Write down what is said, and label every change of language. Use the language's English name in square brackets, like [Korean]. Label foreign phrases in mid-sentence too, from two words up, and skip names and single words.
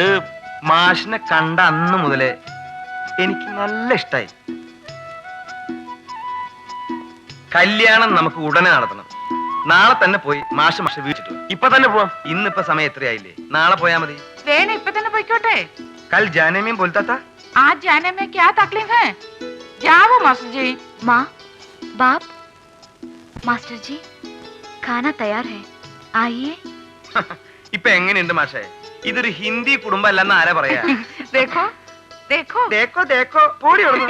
[Malayalam] മാഷിനെ കണ്ട അന്ന് മുതലേ എനിക്ക് നല്ല ഇഷ്ടായി. കല്യാണം നമുക്ക് ഉടനെ നടത്തണം. നാളെ തന്നെ പോയി മാഷ് വീട്ടിട്ട് വാ. ഇപ്പൊ തന്നെ പോവാം. ഇന്നിപ്പോ സമയം എത്രയായില്ലേ? നാളെ പോയാ മതി. വേണ ഇപ്പൊ തന്നെ പോയിക്കോട്ടെ. [Hindi] कल जाने में बोलता. आज जाने में क्या तकलीफ है? जाओ मास्टर जी. माँ, बाप, मास्टर जी, खाना तैयार है, आइए. [Malayalam] ഇപ്പൊ എങ്ങനെയുണ്ട് മാഷേ? ഇതൊരു ഹിന്ദി കുടുംബം അല്ലെന്ന് ആരാ പറയാ? [Hindi] देखो देखो देखो देखो [Malayalam] പോടി അവിടുന്ന്.